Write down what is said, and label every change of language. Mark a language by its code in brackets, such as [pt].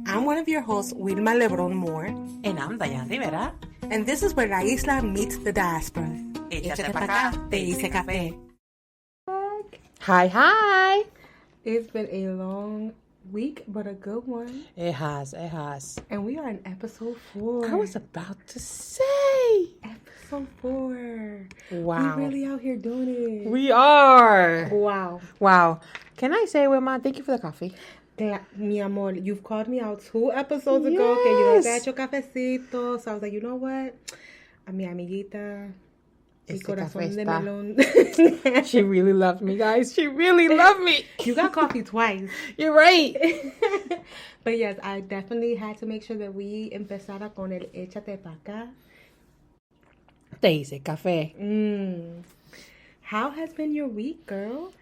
[en] I'm one of your hosts, Wilma Lebron Moore. And I'm Dayan Rivera. And this is where La Isla meets the diaspora. [es] Échate pa' acá, te hice café. [en] Hi. It's been a long week, but a good one. It has. And we are in episode 4. I was about to say. Episode 4. Wow. We're really out here doing it. We are. Wow. Can I say, Wilma, thank you for the coffee. [es] Mi amor, [en] you've called me out 2 episodes ago [es] que yo te he hecho cafecito. [en] So I was like, you know what? [es] A mi amiguita, mi corazón de melón. [en] She really loved me, guys. She really loved me. You got coffee twice. You're right. But yes, I definitely had to make sure that we [es] empezara con el échate pa' acá. Te hice café. [en] How has been your week, girl?